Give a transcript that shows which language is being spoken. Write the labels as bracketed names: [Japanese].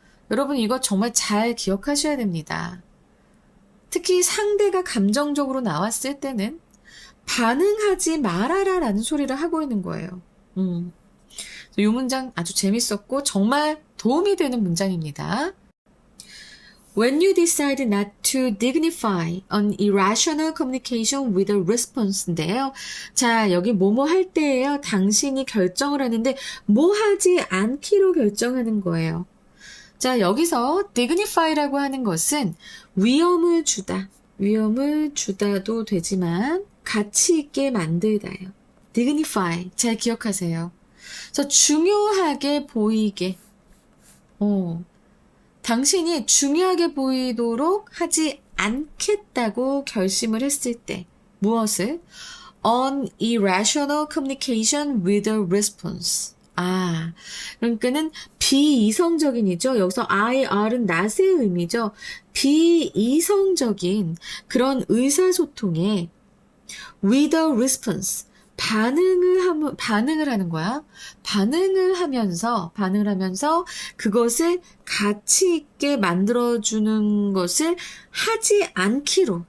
[Korean] 여러분 이거 정말 잘 기억하셔야 됩니다. 특히 상대가 감정적으로 나왔을 때는 반응하지 말아라라는 소리를 하고 있는 거예요. 이 문장 아주 재밌었고 정말 도움이 되는 문장입니다. [English] When you decide not to dignify an irrational communication with a response인데요. [Korean] 자, 여기 뭐뭐 할 때예요. 당신이 결정을 하는데 뭐 하지 않기로 결정하는 거예요. 자, 여기서 dignify라고 하는 것은 위험을 주다. 위험을 주다도 되지만 가치 있게 만들다예요. dignify. 잘 기억하세요. 그래서 중요하게 보이게. 당신이 중요하게 보이도록 하지 않겠다고 결심을 했을 때 무엇을? [English] An irrational communication with a response. [Korean] 그러니까는 비이성적인이죠. 여기서 IR은 낫의 의미죠. 비이성적인 그런 의사소통에 [English] with a response. [Korean] 반응을 하는 거야. 반응을 하면서 그것을 가치 있게 만들어주는 것을 하지 않기로.